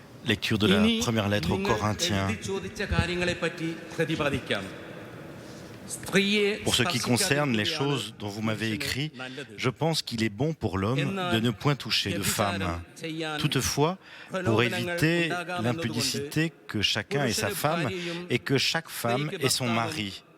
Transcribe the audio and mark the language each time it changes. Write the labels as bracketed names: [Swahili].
[French] Lecture de la première lettre aux Corinthiens. [Malayalam] ചോദിച്ച കാര്യങ്ങളെപ്പറ്റി പ്രതിപാദിക്കാം. [French] Pour ce qui concerne les choses dont vous m'avez écrit, je pense qu'il est bon pour l'homme de ne point toucher de femme. Toutefois, pour éviter l'impudicité, que chacun ait sa femme et que chaque femme ait son mari.